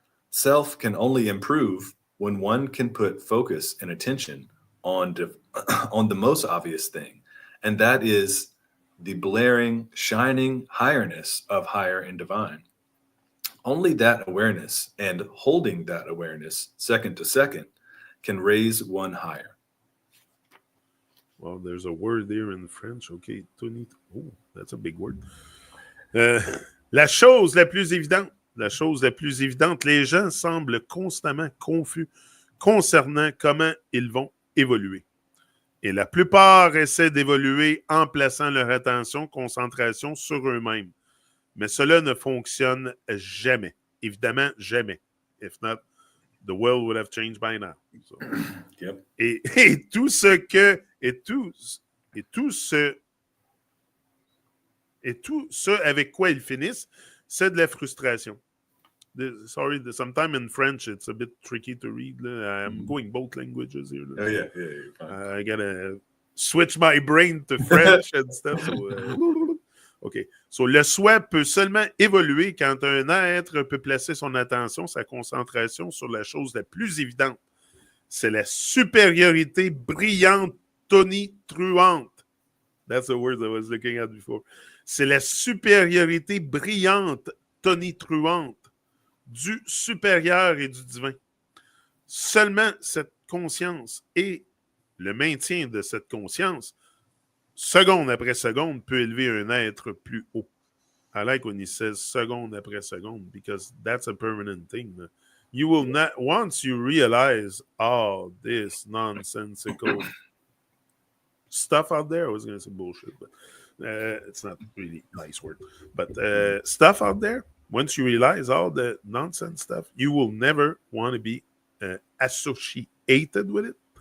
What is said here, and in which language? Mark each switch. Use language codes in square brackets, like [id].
[en] Self can only improve when one can put focus and attention on on the most obvious thing, and that is the blaring, shining highness of higher and divine. Only that awareness and holding that awareness second to second can raise one higher. Well, there's a word there in French. Okay, Tony. Oh, that's a big word. [fr] Euh, la chose la plus évidente. La chose la plus évidente, les gens semblent constamment confus concernant comment ils vont évoluer. Et la plupart essaient d'évoluer en plaçant leur attention, concentration sur eux-mêmes. Mais cela ne fonctionne jamais. Évidemment, jamais. [en] If not, the world would have changed by now. So. Yep. [fr] Et tout ce que... Et tout ce avec quoi ils finissent, c'est de la frustration. [en] Sometime in French, it's a bit tricky to read. I'm going both languages here. Oh yeah, yeah. I gotta switch my brain to French and stuff. So, OK. [fr] So, le souhait peut seulement évoluer quand un être peut placer son attention, sa concentration sur la chose la plus évidente. C'est la supériorité brillante, tonitruante. [en] That's the word I was looking at before. [fr] C'est la supériorité brillante, tonitruante du supérieur et du divin. Seulement cette conscience et le maintien de cette conscience, seconde après seconde, peut élever un être plus haut. [en] I like when he says [fr] seconde après seconde [en] because that's a permanent thing. You will not, once you realize all this nonsensical stuff out there, I was going to say bullshit, but it's not really a nice word. But stuff out there, once you realize all the nonsense stuff, you will never want to be associated with it.